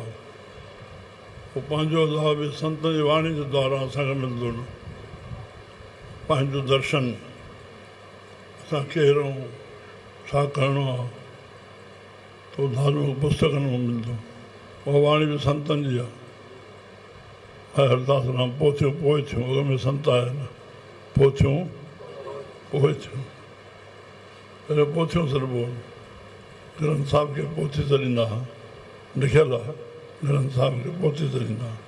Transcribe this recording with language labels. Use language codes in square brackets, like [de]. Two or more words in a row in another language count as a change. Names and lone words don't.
[sd] उहो पंहिंजो अध्याय बि संत जी वाणी जे द्वारा असांखे मिलंदो न। पंहिंजो दर्शन असां केरु आहियूं, छा करिणो आहे, तो धार्मिक पुस्तकनि में मिलंदो। उहा वाणी बि संतनि जी आहे। हरदास राम पोथियूं पोइ थियूं, अॻ में संत आया न, पोथियूं पोइ थियूं। पहिरियों पोथियूं सॾिबो हो, ग्रंथ साहिब खे पोथी सॾींदा हुआ, लिखियलु आहे ग्रंथ साहिब खे पोथी सॾींदा हुआ।